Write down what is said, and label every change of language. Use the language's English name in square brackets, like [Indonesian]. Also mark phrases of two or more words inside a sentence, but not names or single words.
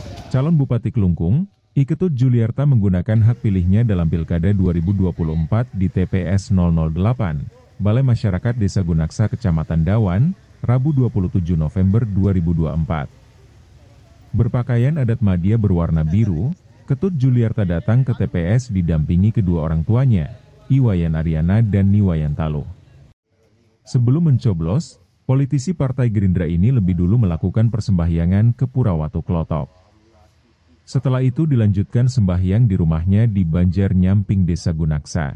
[Indonesian] Calon Bupati Klungkung, I Ketut Juliarta menggunakan hak pilihnya dalam Pilkada 2024 di TPS 008, Balai Masyarakat Desa Gunaksa, Kecamatan Dawan, Rabu 27 November 2024. Berpakaian adat Madya berwarna biru, Ketut Juliarta datang ke TPS didampingi kedua orang tuanya, Iwayan Aryana dan Niwayan Taluh. Sebelum mencoblos, politisi Partai Gerindra ini lebih dulu melakukan persembahyangan ke Pura Watu Klotok. Setelah itu dilanjutkan sembahyang di rumahnya di Banjar Nyamping, Desa Gunaksa.